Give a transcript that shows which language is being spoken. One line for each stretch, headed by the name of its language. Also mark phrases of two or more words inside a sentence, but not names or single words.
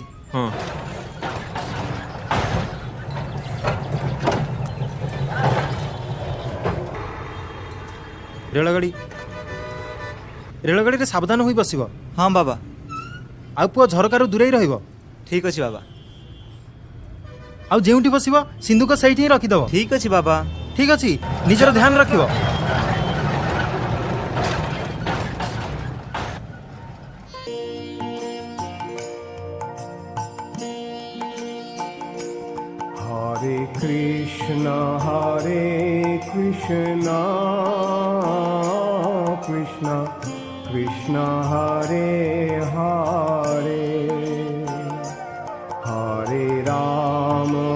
Odia: ହଁ ରେଳଗାଡ଼ିରେ ସାବଧାନ ହୋଇ ବସିବ। ହଁ ବାବା। ଆଉ ପୁଅ ଝରକାରୁ ଦୂରେଇ ରହିବ। ଠିକ୍ ଅଛି ବାବା। ଆଉ ଯେଉଁଠି ବସିବ ସିନ୍ଧୁକ ସେଇଠି ହିଁ ରଖିଦେବ। ଠିକ୍ ଅଛି ବାବା। ଠିକ୍ ଅଛି ନିଜର ଧ୍ୟାନ ରଖିବ।
Sanskrit: हरे कृष्णा कृष्णा कृष्णा हरे हरे हरे राम